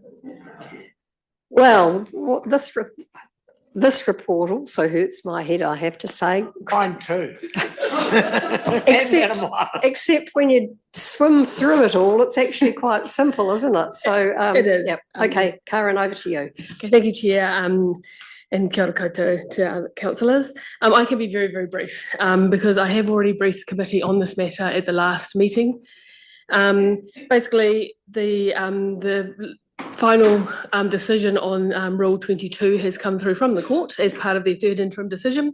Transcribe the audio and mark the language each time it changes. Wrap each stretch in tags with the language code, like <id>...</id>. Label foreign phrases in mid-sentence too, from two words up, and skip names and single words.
<en>Well, this report also hurts my head, I have to say. Mine too. Except when you swim through it all, it's actually quite simple, isn't it? So it is. Yep. Okay, Karen, over to you. Okay, thank you, Chair. And</en> <mi>kia ora koutou</mi> <en>to our councillors. I can be very, very brief because I have already briefed committee on this matter at the last meeting. Basically, the final decision on Rule 22 has come through from the court as part of their third interim decision.</en>